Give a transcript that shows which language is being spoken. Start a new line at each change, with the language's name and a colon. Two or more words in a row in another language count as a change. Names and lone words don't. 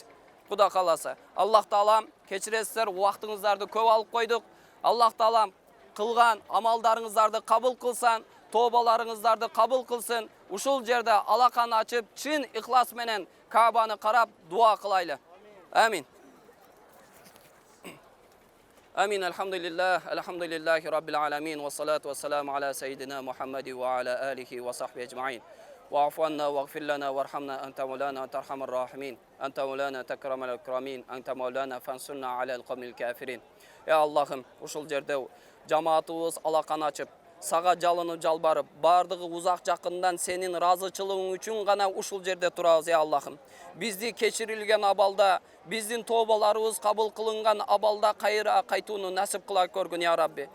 Kyrgyz: Куда каласа. Аллах Таалам кечиресиздер, убактыңыздарды көп алып койдук. Аллах Таалам кылган амалдарыңыздарды кабыл кылсын, тобаларыңыздарды кабыл кылсын. Ушул жерде алаканы ачып, чын ихлас менен Каабаны карап дуа кылайлы. Амин. Амин.
Arabic: الحمد لله رب العالمين والصلاة والسلام على سيدنا محمد وعلى آله وصحبه أجمعين. واعف عنا واغفر لنا وارحمنا أنت مولانا أنت أرحم الراحمين أنت مولانا تكرم الأكرمين أنت مولانا فانصرنا على القوم الكافرين.
Kyrgyz: Ya Allah'ım uşul жерде жамаатыбыз алаканы ачып, сага жалынып жалбарып, бардыгы узак жакындан сенин разычылыгың үчүн гана ушул жерде турабыз, я Аллахым. Бизди кечирилген абалда, биздин тобаларыбыз кабыл кылынган абалда кайра кайтууну насип кыла көргүн, я Рабби.